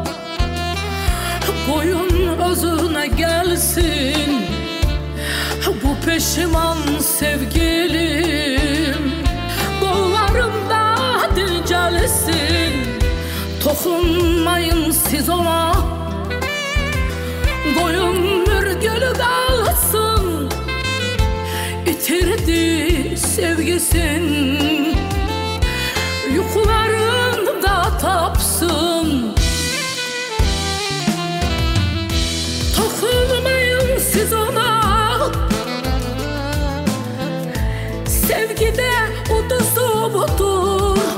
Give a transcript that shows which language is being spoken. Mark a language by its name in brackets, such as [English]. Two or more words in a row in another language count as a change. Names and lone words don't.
[Turkish] koyun özüne gelsin bu peşiman sevgilim, kollarımda dincəlsin. Dokunmayın siz ona, koyun mürgülü kalsın, [Azerbaijani] itirdi sevgisin, yukularında tapsın. [Turkish] Dokunmayın siz ona, sevgide uduzu budur.